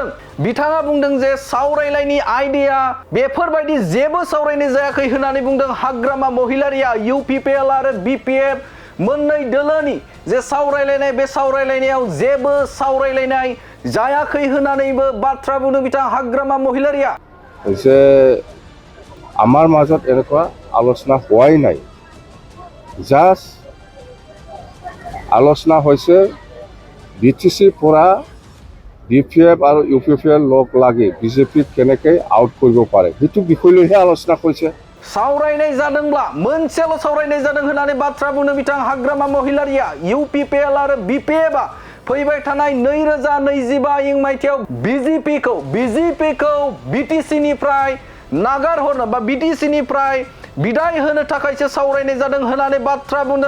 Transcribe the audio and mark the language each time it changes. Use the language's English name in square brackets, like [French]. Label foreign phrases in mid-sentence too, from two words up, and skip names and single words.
[Bodo] बिथाङा बुंदों जे सावरायलायनाय आयदाया बेफोरबायदि जेबो सावरायनाय जायाखै होननानै बुंदों हाग्रामा महिलारिया। इउपिपिएल आरो बिपिएफ मोननै दोलोनि जे सावरायलायनाय बे सावरायलायनायाव जेबो सावरायलायनाय जायाखै होननानैबो बाथ्रा बुंदों बिथां हाग्रामा महिलारिया। [Assamese] যে আমাৰ মাজত এনেকুৱা আলোচনা হোৱাই নাই, জাষ্ট আলোচনা হৈছে বিটিচিৰ পৰা বিপিএফ আৰু ইউপিপিএল লগ লাগি বিজেপিক কেনেকৈ আউট কৰিব পাৰে সেইটো বিষয়লৈহে আলোচনা কৰিছে। [Bodo] सावरायनाय जादोंब्ला मोनसेल' सावरायनाय जादों होननानै बाथ्रा बुंदों बिथां हाग्रामा महिलारिया। इउपिपिएल आरो बिपिएफआ फैबाय थानाय 2025 मायथाइयाव बिजेपिखौ बिटिसिनिफ्राय नागारहरनो बा बिटिसिनिफ्राय बिदाय होनो थाखायसो सावरायनाय जादों होननानै बाथ्रा बुंदों।